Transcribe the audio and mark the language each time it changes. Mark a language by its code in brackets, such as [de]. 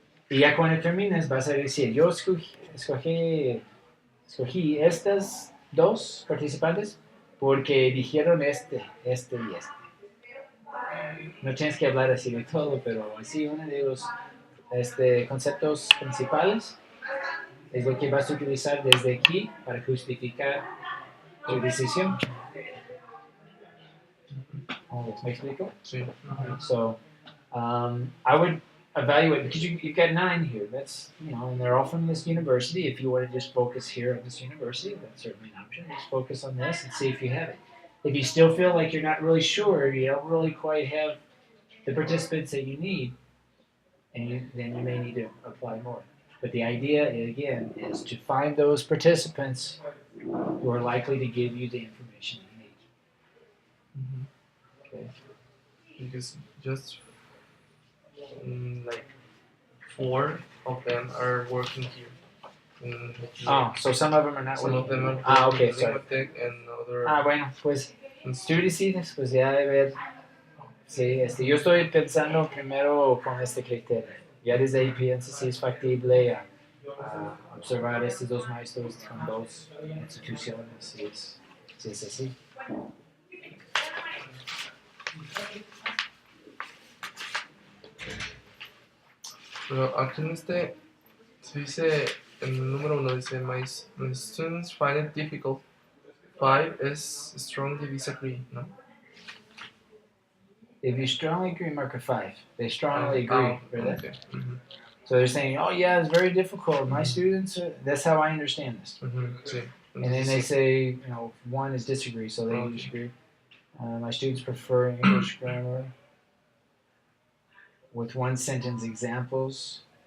[es] Y ya cuando termines vas a decir, yo escogí estas dos participantes porque dijeron y este. No tienes que hablar así de todo, pero sí, uno de los conceptos principales es lo que vas a utilizar desde aquí para justificar tu decisión. ¿Me explico? Sí. Ujú. [en] So, I would evaluate because you've got 9 here. That's and they're all from this university. If you want to just focus here at this university, that's certainly an option. Just focus on this and see if you have it. If you still feel like you're not really sure, you don't really quite have the participants that you need, then you may need to apply more. But the idea, again, is to find those participants who are likely to give you the information you need. Ujú. Okay. Because just like 4 of them are working here. Oh, so some of them are not Some of working. them are working Okay, in sorry. Limatec and other. [es] Bueno, pues tú decides, pues ya de ver. Sí, yo estoy pensando primero con este criterio. Ya desde ahí pienso si es factible a observar estos dos maestros con dos instituciones, si es así. Pero aquí en este se dice, en el número 1 dice, [en] my students find it difficult. 5 is strongly disagree, ¿no? If you strongly agree, mark a 5. They strongly agree, ¿verdad? Okay. Mm-hmm. So they're saying, oh yeah, it's very difficult. My students, that's how I understand this. [es] Mm-hmm. Sí. [en] And then they say, 1 is disagree, so they disagree. My students prefer English grammar with one sentence examples.